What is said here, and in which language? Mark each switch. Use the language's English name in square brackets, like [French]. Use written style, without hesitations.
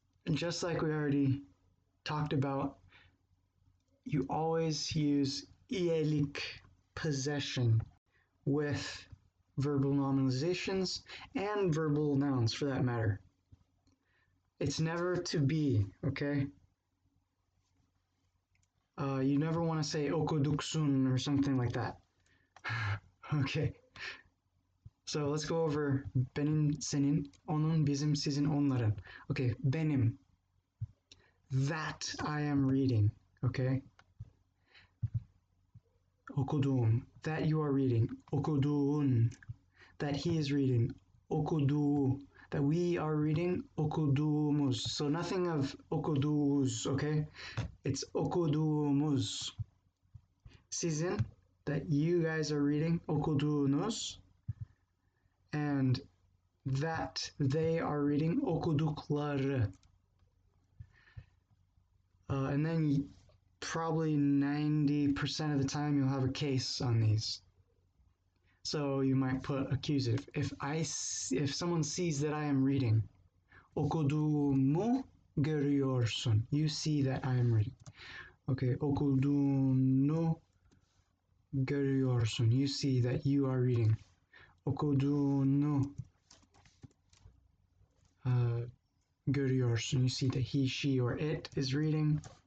[English] Just like we already talked about, you always use iyelik, possession, with verbal nominalizations and verbal nouns for that matter. It's never to be, okay? You never want to say okuduksun or something like that. Okay. So let's go over benim, senin, onun, bizim, sizin, onların. Okay, benim. That I am reading, okay? Okuduğum, that you are reading. Okuduğun, that he is reading. Okuduğu, that we are reading. Okuduğumuz. So nothing of okuduğuz, okay? It's okuduğumuz. Sizin, that you guys are reading. Okuduğunuz. And that they are reading. Okudukları. And then probably 90% of the time you'll have a case on these. So you might put accusative. If someone sees that I am reading, [Turkish] okuduğumu görüyorsun. [English] You see that I am reading. [Turkish] Okay, okuduğunu görüyorsun. [English] You see that you are reading. [Turkish] Okuduğunu görüyorsun. [English] You see that he, she, or it is reading.